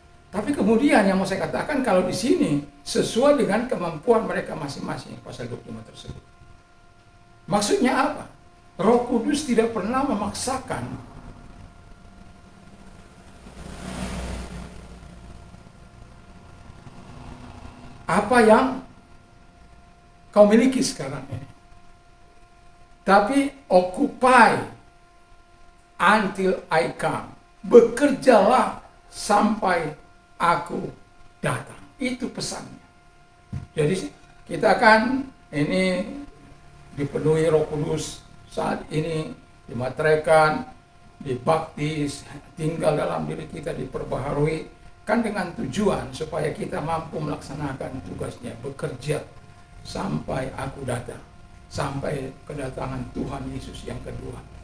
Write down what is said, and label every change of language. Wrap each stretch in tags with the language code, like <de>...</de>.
<id>Tapi kemudian yang mau saya katakan, kalau di sini sesuai dengan kemampuan mereka masing-masing, pasal 25 tersebut. Maksudnya apa? Roh Kudus tidak pernah memaksakan apa yang kau miliki sekarang ini. Tapi</id> <en>occupy until I come.</en> <id>Bekerjalah sampai aku datang. Itu pesannya. Jadi kita kan ini dipenuhi Roh Kudus saat ini, dimatrekan, dibaptis, tinggal dalam diri kita, diperbaharui, kan dengan tujuan supaya kita mampu melaksanakan tugasnya, bekerja sampai aku datang, sampai kedatangan Tuhan Yesus yang kedua.</id>